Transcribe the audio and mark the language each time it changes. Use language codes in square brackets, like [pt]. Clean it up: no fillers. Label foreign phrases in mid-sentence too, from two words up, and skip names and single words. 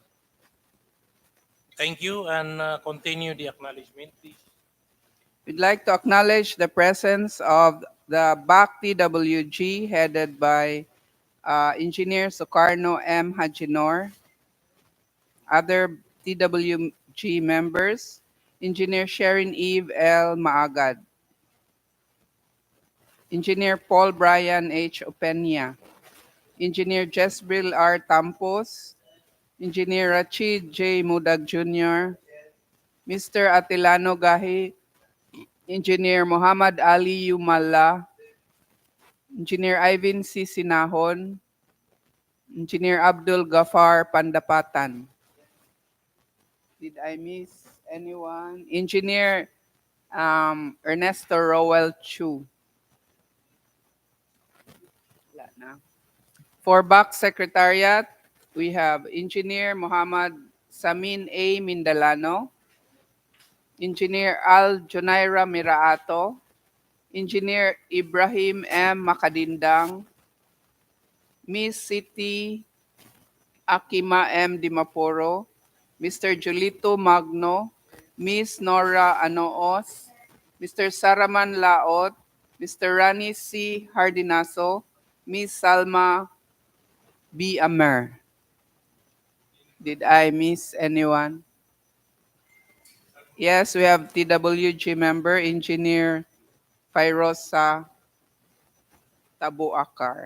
[en] Thank you, and continue the acknowledgement, please. We'd like to acknowledge the presence of the BAC TWG headed by Engineer Sukarno M. Hajinor, other TWG members, Engineer Sherin Eve L. Maagad, Engineer Paul Brian H. Openia, Engineer Jesbril R. Tampos, Engineer Rachid J. Mudag Jr., Mr. Atilano Gahi, Engineer Muhammad Ali Yumala, Engineer Ivan C. Sinahon, Engineer Abdul Gafar Pandapatan. Did I miss anyone? Engineer Ernesto Rowell Chu. For back secretariat, We have Engineer Muhammad Samin A. Mindalano, Engineer Al Junaira Miraato, Engineer Ibrahim M. Makadindang, Miss Siti Akima M. Dimaporo, Mr. Julito Magno, Miss Nora Anoos, Mr. Saraman Laot, Mr. Rani C. Hardinaso, Miss Salma B. Amer. Did I miss anyone? Yes, we have TWG member, Engineer Fairosa Tabuakar.